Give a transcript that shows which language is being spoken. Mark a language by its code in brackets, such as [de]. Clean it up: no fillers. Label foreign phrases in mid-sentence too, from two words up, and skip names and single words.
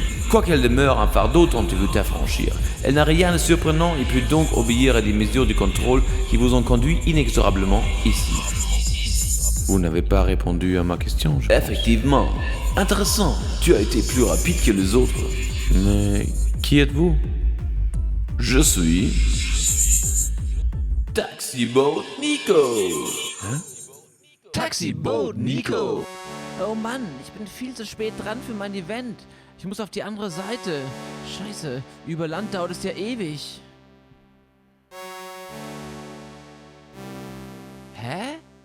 [fr] Quoiqu'elle demeure un fardeau dont tu veux t'affranchir, elle n'a rien de surprenant et peut donc obéir à des mesures de contrôle qui vous ont conduit inexorablement ici. Vous n'avez pas répondu à ma question, je pense. Effectivement. Intéressant. Tu as été plus rapide que les autres. Mais qui êtes-vous? Je suis... Taxiboat Nico. Hein? Taxiboat Nico. [de] Oh Mann, ich bin viel zu spät dran für mein Event. Ich muss auf die andere Seite. Scheiße, über Land dauert es ja ewig. Hä?